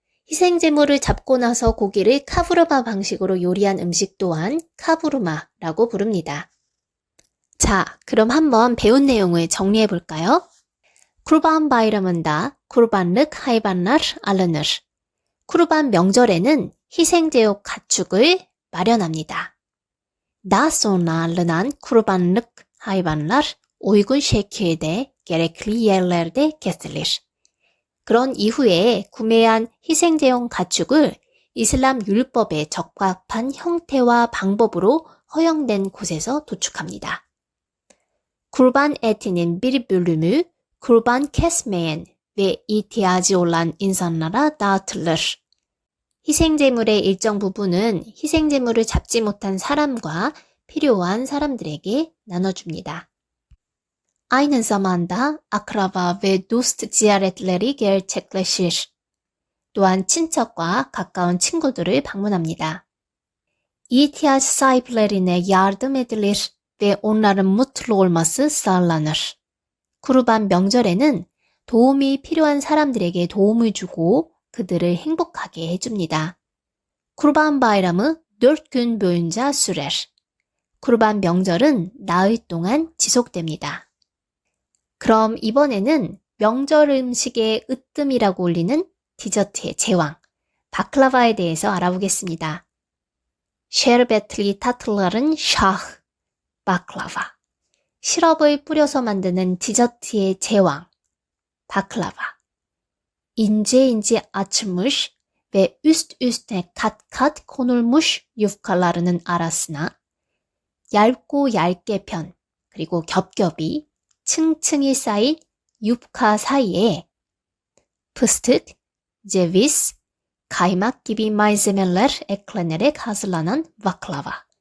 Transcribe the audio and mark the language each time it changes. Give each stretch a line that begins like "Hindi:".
Korean: 희생제물을 잡고 나서 고기를 카부르마 방식으로 요리한 음식 또한 카부르마라고 부릅니다. 자, 그럼 한번 배운 내용을 정리해 볼까요?
Turkish: Kurban bayramında kurbanlık hayvanlar alınır.
Korean: 쿠르반 명절에는 희생제육 가축을 마련합니다.
Turkish: Daha sonralınan kurbanlık hayvanlar uygun şekilde gerekli yerlerde kesilir.
Korean: 그런 이후에 구매한 희생제용 가축을 이슬람 율법에 적합한 형태와 방법으로 허용된 곳에서 도축합니다.
Turkish: Kurban etinin bir bölümü kurban kesmeyen ve ihtiyacı olan insanlara dağıtılır.
Korean: 희생제물의 일정 부분은 희생제물을 잡지 못한 사람과 필요한 사람들에게 나눠줍니다.
Turkish: Aynı zamanda akraba ve dost ziyaretleri gerçekleşir.
Korean: 또한 친척과 가까운 친구들을 방문합니다.
Turkish: ihtiyaç sahiplerine yardım edilir ve onların mutlu olması sağlanır.
Korean: 쿠르반 명절에는 도움이 필요한 사람들에게 도움을 주고 그들을 행복하게 해줍니다.
Turkish: Kurban bayramı 4 gün boyunca sürer.
Korean: 쿠르반 명절은 나흘 동안 지속됩니다. 그럼 이번에는 명절 음식의 으뜸이라고 불리는 디저트의 제왕, 바클라바에 대해서 알아보겠습니다.
Turkish: Şerbetli tatlıların şahı, baklava.
Korean: 시럽을 뿌려서 만드는 디저트의 제왕, baklava.
Turkish: İnce ince açılmış ve üst üste kat kat konulmuş yufkalarının arasına
Korean: 얇고 얇게 편, 그리고 겹겹이 층층이 쌓인 yufka 사이에
Turkish: fıstık, ceviz, kaymak gibi malzemeler eklenerek hazırlanan baklava.